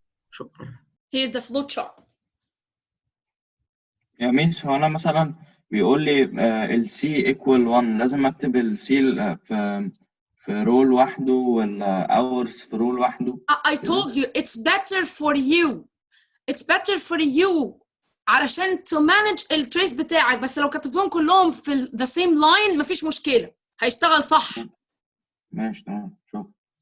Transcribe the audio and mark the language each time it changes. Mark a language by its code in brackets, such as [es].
[ar] شكرا. [en] Here's the flow chart. [ar] يا ميس هو انا مثلا بيقول لي السي ايكوال 1 لازم اكتب السي في رول لوحده ولا hours في رول لوحده؟ [en] I told you it's better for you. It's better for you علشان to manage التريس بتاعك. [ar] بس لو كتبتهم كلهم في the same line مفيش مشكلة هيشتغل صح. ماشي تمام شكرا.